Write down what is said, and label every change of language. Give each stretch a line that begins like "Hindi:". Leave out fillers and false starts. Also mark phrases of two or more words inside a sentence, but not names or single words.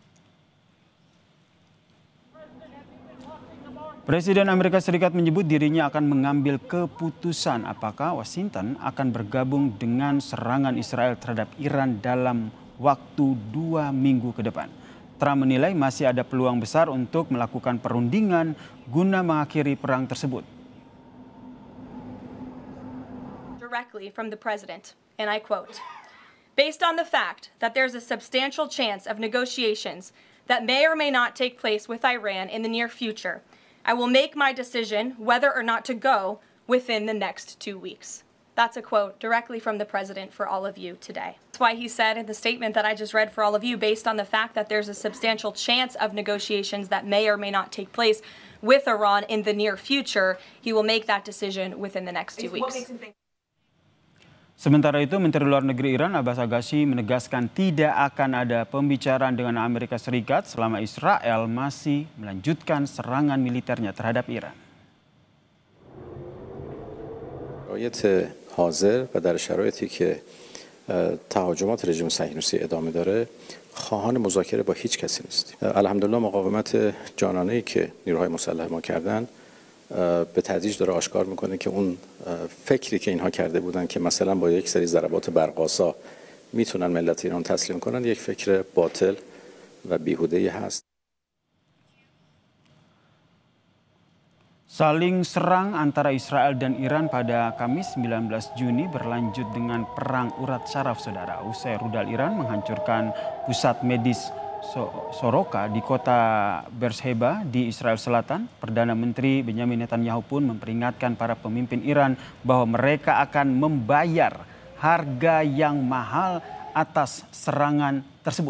Indonesian: Presiden Amerika Serikat menyebut dirinya akan mengambil keputusan apakah Washington akan bergabung dengan serangan Israel terhadap Iran dalam waktu 2 minggu ke depan. Trump menilai masih ada peluang besar untuk melakukan perundingan guna mengakhiri perang tersebut.
English: Directly from the president, and I quote, "Based on the fact that there's a substantial chance of negotiations that may or may not take place with Iran in the near future, I will make my decision whether or not to go within the next 2 weeks." That's a quote directly from the president for all of you today. That's why he said in the statement that I just read for all of you, based on the fact that there's a substantial chance of negotiations that may or may not take place with Iran in the near future, he will make that decision within the next 2 weeks.
Indonesian: Sementara itu, Menteri Luar Negeri Iran Abbas Agassi menegaskan tidak akan ada pembicaraan dengan Amerika Serikat selama Israel masih melanjutkan serangan militernya terhadap Iran.
Persian: شرایط حاضر و در شرایطی که تهاجمات رژیم صهیونیستی ادامه داره خواهان مذاکره با هیچ کسی نیستیم. الحمدلله مقاومت جانانه‌ای که نیروهای مسلح ما کردن به تدریج داره آشکار میکنه که اون فکری که اینها کرده بودن که مثلا با یک سری ضربات برق‌آسا میتونن ملت ایران تسلیم کنن یک فکر باطل و بیهوده‌ای هست.
Indonesian: Saling serang antara Israel dan Iran pada Kamis 19 Juni berlanjut dengan perang urat syaraf, saudara. Usai rudal Iran menghancurkan pusat medis Soroka di kota Beersheba di Israel Selatan, Perdana Menteri Benjamin Netanyahu pun memperingatkan para pemimpin Iran bahwa mereka akan membayar harga yang mahal atas serangan tersebut.